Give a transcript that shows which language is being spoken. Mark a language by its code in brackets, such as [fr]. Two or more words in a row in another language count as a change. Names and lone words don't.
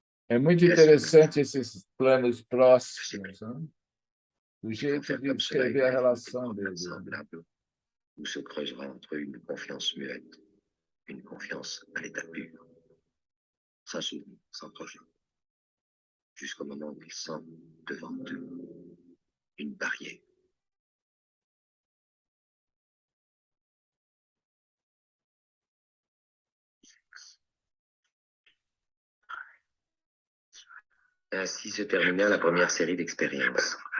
[pt] É muito interessante esses planos próximos, né? O jeito de descrever a relação deles. [fr] Où se creusera entre eux une confiance muette, une confiance à l'état pur, sans souvenir, sans projet, jusqu'au moment où ils sentent devant eux une barrière. Ainsi se termina la première série d'expériences.